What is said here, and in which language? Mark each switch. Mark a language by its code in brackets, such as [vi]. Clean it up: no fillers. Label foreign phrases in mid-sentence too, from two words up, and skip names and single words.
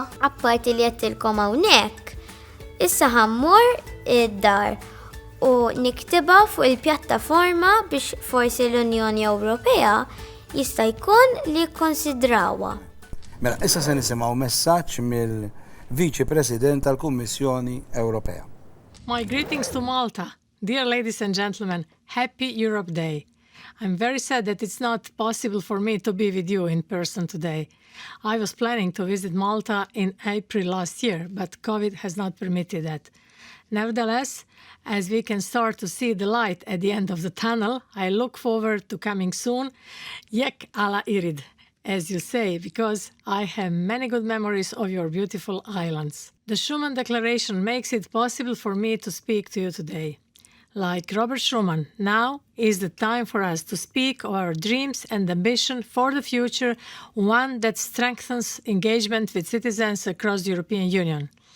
[mt] Apparti li qedtilkom hawnhekk, issa ħammur id-dar u niktiba fuq il-pjattaforma biex forsi l-Unjoni Ewropea jista' jkun li jikkonsidrawha. Mela, issa se nisimgħu messaġġ mill-Viċi President tal-Kummissjoni Ewropea. [en] My greetings to Malta. Dear ladies and gentlemen, happy Europe Day. I'm very sad that it's not possible for me to be with you in person today. I was planning to visit Malta in April last year, but COVID has not permitted that. Nevertheless, as we can start to see the light at the end of the tunnel, I look forward to coming soon. [mt] Jekk ala irid. [en] as you say, because I have many good memories of your beautiful islands. The Schuman Declaration makes it possible for me to speak to you today. Like Robert Schuman, now is the time for us to speak of our dreams and ambition for the future, one that strengthens engagement with citizens across the European Union.